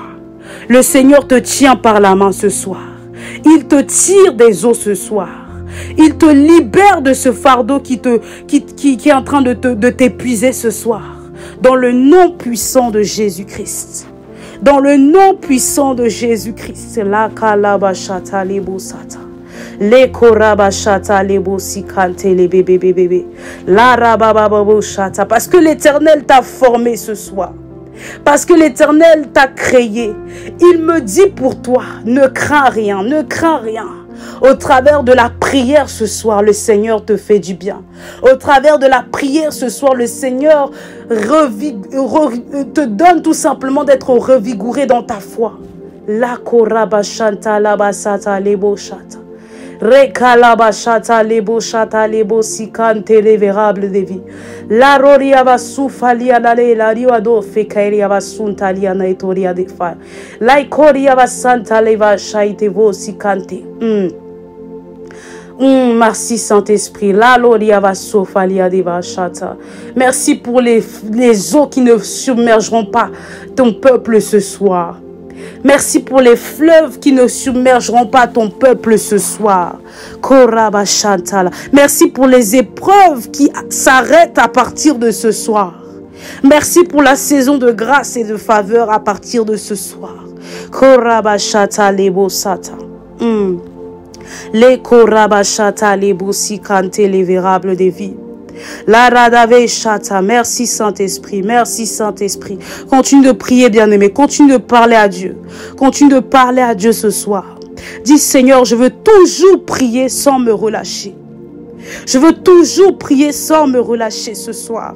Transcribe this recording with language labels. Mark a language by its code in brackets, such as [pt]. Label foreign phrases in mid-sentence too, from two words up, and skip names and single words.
[fr] Le Seigneur te tient par la main ce soir. Il te tire des eaux ce soir. Il te libère de ce fardeau qui est en train de t'épuiser ce soir. Dans le nom puissant de Jésus-Christ. Dans le nom puissant de Jésus-Christ. La kalabashata lebo sata. Le korabashata lebo sikante le bébé. La rabababo shata. Parce que l'Éternel t'a formé ce soir. Parce que l'Éternel t'a créé. Il me dit pour toi, ne crains rien, ne crains rien. Au travers de la prière ce soir, le Seigneur te fait du bien. Au travers de la prière ce soir, le Seigneur te donne tout simplement d'être revigoré dans ta foi. La korabashanta labasata lebo shata. Rekalabashata lebo shata lebo sikante révérable de vie. La roria basufalia la la riado fekaria basunta liana etoria de fa. La ikoria basanta leva shaite vo sikante. Merci Saint-Esprit. La loria basufalia de bashata. Merci pour les eaux qui ne submergeront pas ton peuple ce soir. Merci pour les fleuves qui ne submergeront pas ton peuple ce soir. Merci pour les épreuves qui s'arrêtent à partir de ce soir. Merci pour la saison de grâce et de faveur à partir de ce soir. Les korabashata lebo sikante les vérables des vies. La radave chata. Merci Saint-Esprit, merci Saint-Esprit. Continue de prier, bien-aimé, continue de parler à Dieu. Continue de parler à Dieu ce soir. Dis Seigneur, je veux toujours prier sans me relâcher. Je veux toujours prier sans me relâcher ce soir.